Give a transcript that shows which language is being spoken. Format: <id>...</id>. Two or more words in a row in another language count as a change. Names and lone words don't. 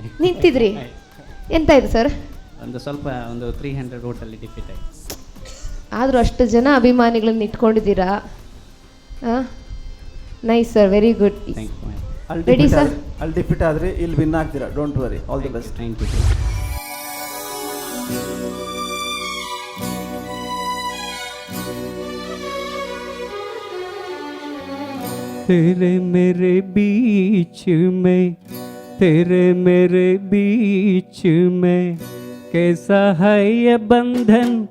<kn>ನಿಂತಿದ್ರಿ? ಎಂತ ಇದು ಸರ್? ಒಂದು 300 ಓಟಲ್ಲಿ ಡಿಫೀಟ್ ಆಯಿತು. ಆದರೂ ಅಷ್ಟು ಜನ ಅಭಿಮಾನಿಗಳನ್ನ ಇಟ್ಕೊಂಡಿದ್ದೀರಾ.</kn> <en>Nice sir, very good. Thank you. Ready sir?</en> <kn>ಅಲ್ಲಿ ಡಿಫಿಟ್ ಆದರೆ ಇಲ್ಲಿ ವಿನ್ ಆಗ್ತೀರಾ.</kn> <en>Don't worry. All the best. Thank you.</en> <hi>तेरे मेरे बीच में, तेरे मेरे बीच में कैसा है ये बंधन</hi>